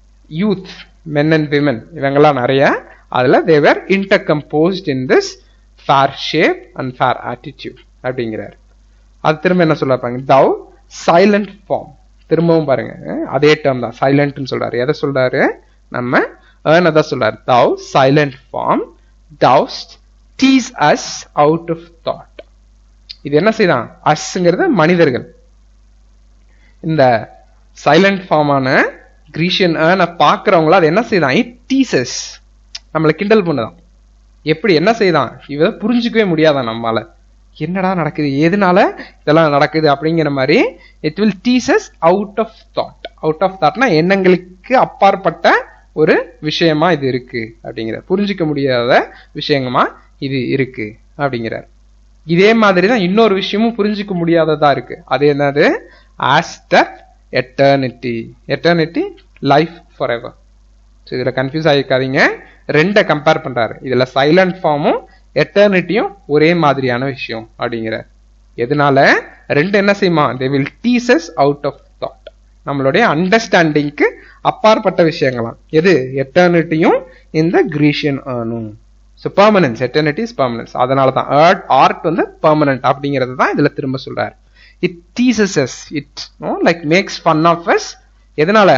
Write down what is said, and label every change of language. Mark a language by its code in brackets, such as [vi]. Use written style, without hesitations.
[ta] Youth, men and women இவங்கெல்லாம் நிறைய. அதுல [en] they were intercomposed in this fair shape and fair attitude [ta] அப்படிங்கிறார். அது திரும்ப என்ன சொல்றாங்க? [en] thou silent form. [ta] திரும்பவும் பாருங்க, அதே டேர்ம் தான், சைலண்ட்னு சொல்றாரு. எதை சொல்றாரு? நம்ம ஏர்னதான் சொல்றாரு. [en] thou silent form dost tease us out of thought. [ta] இது என்ன செய்தான்? அஸ்ங்கிறது மனிதர்கள். இந்த சைலண்ட் ஃபார்மான கிரீஷியன் ஏர்னை பார்க்கிறவங்கள அது என்ன செய்தான்? [en] it teases, [ta] நம்மளை கிண்டல் பண்ணுதான். எப்படி என்ன செய்தான்? இவ புரிஞ்சுக்கவே முடியாதான் நம்மளால. என்னடா நடக்குது, எதனால இதெல்லாம் நடக்குது அப்படிங்கிற மாதிரி. [en] It will teases out of thought. [ta] Out of தாட்னா எண்ணங்களுக்கு அப்பாற்பட்ட ஒரு விஷயமா இது இருக்கு அப்படிங்கிற, புரிஞ்சிக்க முடியாத விஷயமா இது இருக்கு அப்படிங்கிறார். இதே மாதிரி தான் இன்னொரு விஷயமும் புரிஞ்சுக்க முடியாததா இருக்கு. அது என்னது? [en] As that eternity. Eternity life forever. [ta] இதுல கன்ஃபியூஸ் ஆகிருக்காதீங்க. ரெண்டை கம்பேர் பண்றாரு. இதுல சைலண்ட் ஃபார்மும் எட்டர்னிட்டியும் ஒரே மாதிரியான விஷயம் அப்படிங்கிற. எதனால? ரெண்டு என்ன செய்யுமா? [en] they will tease us out of thought. [ta] நம்மளுடைய அண்டர்ஸ்டாண்டிங்க்கு அப்பாற்பட்ட விஷயங்களாம். எது? எட்டர்னிட்டியும் இந்த Grecian ஏர்னும். [en] So permanence, eternity is permanence. [ta] அதனால தான் ஆர்ட் வந்து பெர்மனன்ட் அப்படிங்கிறது தான் இதுல திரும்ப சொல்றாரு. [en] It teases us, it like makes fun of us. [ta] எதனால?